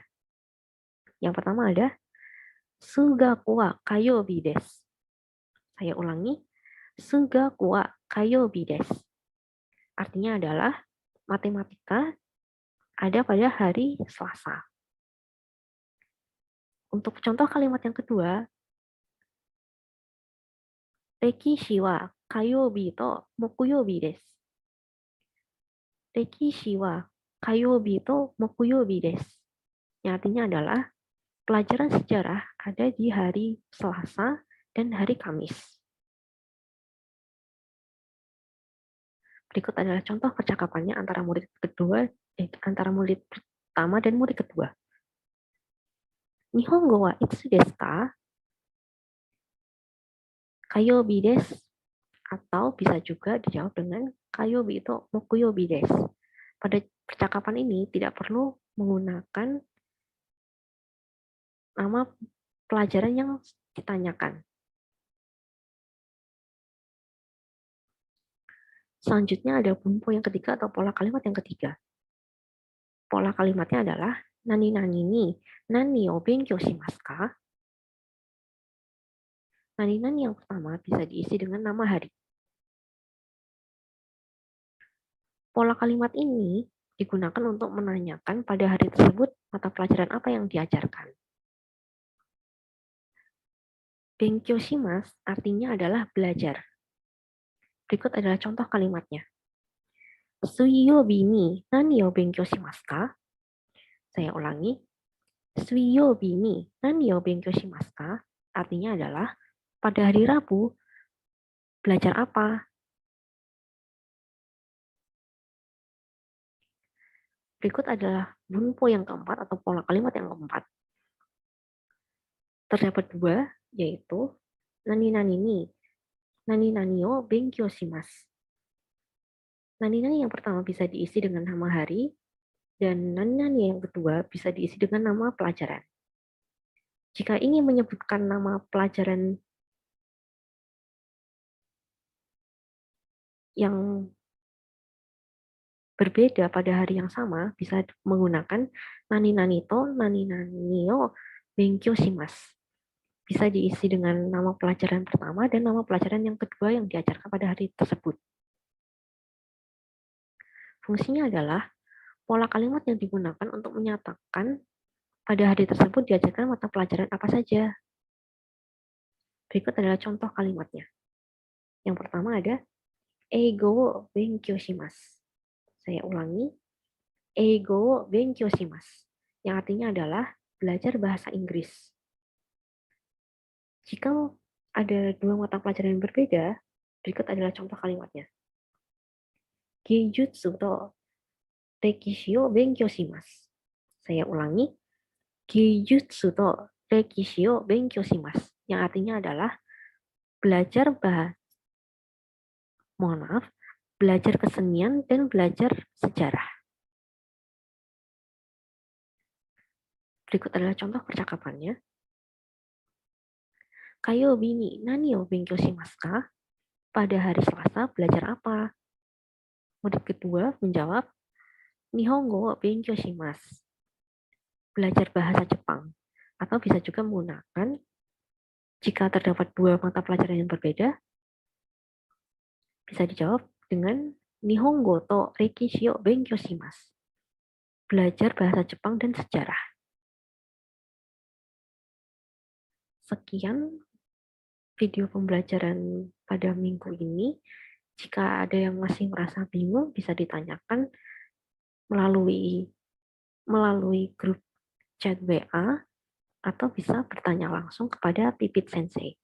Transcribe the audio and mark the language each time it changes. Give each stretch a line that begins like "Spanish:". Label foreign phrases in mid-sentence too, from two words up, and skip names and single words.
Indonesian: Yang pertama ada
Japanese: 数学は火曜日です.
Indonesian: Saya ulangi.
Japanese: 数学は火曜日です.
Indonesian: Artinya adalah matematika ada pada hari Selasa. Untuk contoh kalimat yang kedua,
Japanese: 歴史は火曜日と木曜日です. 歴史は火曜日と木曜日です.
Indonesian: Yang artinya adalah pelajaran sejarah ada di hari Selasa dan hari Kamis. Berikut adalah contoh percakapannya antara murid pertama dan murid kedua.
Japanese: 日本語はいつですか? 火曜日です.
Indonesian: Atau bisa juga dijawab dengan kayobi itu
Japanese: 木曜日です.
Indonesian: Pada percakapan ini tidak perlu menggunakan nama pelajaran yang ditanyakan. Selanjutnya ada bunpo yang ketiga atau pola kalimat yang ketiga. Pola kalimatnya adalah
Japanese: 何々に何を勉強しますか?
Indonesian: Nani-nani yang pertama bisa diisi dengan nama hari. Pola kalimat ini digunakan untuk menanyakan pada hari tersebut mata pelajaran apa yang diajarkan.
Japanese: 勉強します
Indonesian: artinya adalah belajar. Berikut adalah contoh kalimatnya.
Japanese: 水曜日に何を勉強しますか?
Indonesian: Saya ulangi.
Japanese: 水曜日に何を勉強しますか?
Indonesian: Artinya adalah pada hari Rabu belajar apa? Berikut adalah bunpo yang keempat atau pola kalimat yang keempat. Terdapat 2, yaitu
Japanese: 何々に何々を勉強します.
Indonesian: Nani-nani yang pertama bisa diisi dengan nama hari, Dan nani-nani yang kedua bisa diisi dengan nama pelajaran. Jika ingin menyebutkan nama pelajaran yang berbeda pada hari yang sama, bisa menggunakan
Japanese: 何々と、何々を勉強します.
Indonesian: Bisa diisi dengan nama pelajaran pertama dan nama pelajaran yang kedua yang diajarkan pada hari tersebut. Fungsinya adalah pola kalimat yang digunakan untuk menyatakan pada hari tersebut diajarkan mata pelajaran apa saja. Berikut adalah contoh kalimatnya. Yang pertama ada
Japanese: 英語を勉強します.
Indonesian: Saya ulangi,
Japanese: 英語を勉強します,
Indonesian: yang artinya adalah belajar bahasa Inggris. Jika ada dua mata pelajaran yang berbeda, berikut adalah contoh kalimatnya.
Japanese: 芸術と歴史を勉強します.
Indonesian: Saya ulangi,
Japanese: 芸術と歴史を勉強します,
Indonesian: yang artinya adalah belajar belajar kesenian dan belajar sejarah. Berikut adalah contoh percakapannya.
Japanese: 火曜日に何を勉強しますか?
Indonesian: Pada hari Selasa belajar apa? Murid kedua menjawab,
Japanese: 日本語を勉強します.
Indonesian: Belajar bahasa Jepang. Atau bisa juga menggunakan jika terdapat dua mata pelajaran yang berbeda, bisa dijawab dengan
Japanese: 日本語と歴史を勉強します.
Indonesian: Belajar bahasa Jepang dan sejarah. Sekian video pembelajaran pada minggu ini. Jika ada yang masih merasa bingung, bisa ditanyakan melalui grup chat WA atau bisa bertanya langsung kepada Pipit Sensei.